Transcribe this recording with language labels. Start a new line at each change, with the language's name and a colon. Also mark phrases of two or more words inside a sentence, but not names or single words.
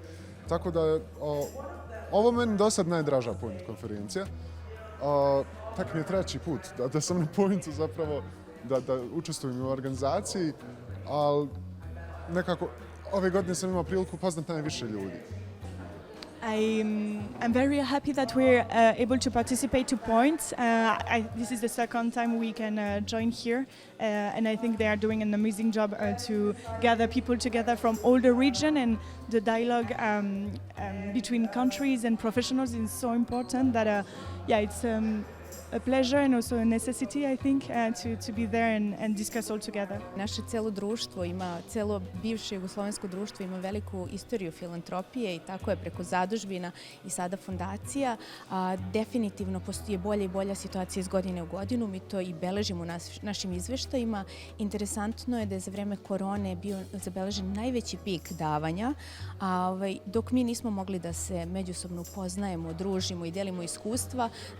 Croatian: Tako da ovo meni do sad najdraža Point konferencija. Tak mi je treći put da sam na Pointu zapravo, da učestvujem u organizaciji, ali nekako ove godine sam imao priliku upoznat najviše ljudi.
English: I'm very happy that we're able to participate to Point. This is the second time we can join here, and I think they are doing an amazing job to gather people together from all the region, and the dialogue between countries and professionals is so important that it's a pleasure and also a necessity, I think, to be there and discuss all together.
Serbian: Naše cijelo društvo cijelo bivše jugoslovensko društvo ima veliku istoriju filantropije i tako je preko zadužbina i sada fondacija. Definitivno postoji bolja i bolja situacija iz godine u godinu. Mi to i beležimo u našim izveštajima. Interesantno je da je za vreme korone bio zabeležen najveći pik davanja, dok mi nismo mogli da se međusobno upoznajemo, družimo i delimo iskustva.